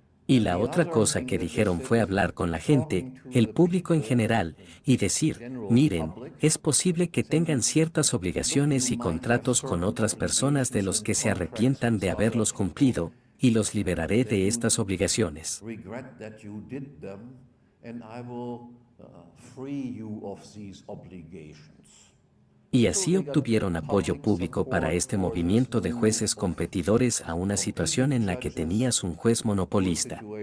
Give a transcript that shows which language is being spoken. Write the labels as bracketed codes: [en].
[es] Y la otra cosa que dijeron fue hablar con la gente, el público en general, y decir, miren, es posible que tengan ciertas obligaciones y contratos con otras personas de los que se arrepientan de haberlos cumplido, y los liberaré de estas obligaciones. [en] regret that you did them, and I will free you of these obligations. [es] Y así obtuvieron apoyo público para este movimiento de jueces competidores a una situación en la que tenías un juez monopolista.